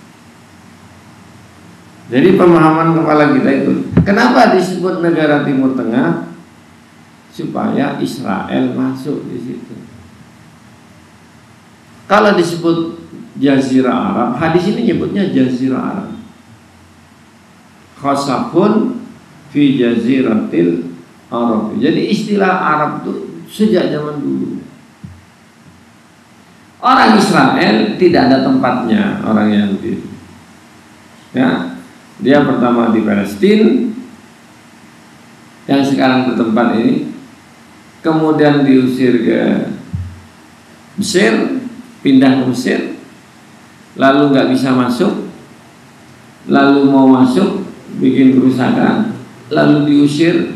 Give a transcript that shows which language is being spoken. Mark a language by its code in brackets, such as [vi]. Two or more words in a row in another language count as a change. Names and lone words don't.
[id] Jadi pemahaman kepala kita itu, kenapa disebut negara Timur Tengah? Supaya Israel masuk di situ. Kalau disebut Jazirah Arab, hadis ini nyebutnya Jazirah Arab. [ar] خسف في جزيرة العرب. [id] Jadi istilah Arab itu sejak zaman dulu. Orang Israel tidak ada tempatnya, orang Yahudi. Ya, dia pertama di Palestina yang sekarang bertempat ini, kemudian diusir ke Mesir, pindah ke Mesir, lalu nggak bisa masuk, lalu mau masuk bikin kerusakan, lalu diusir.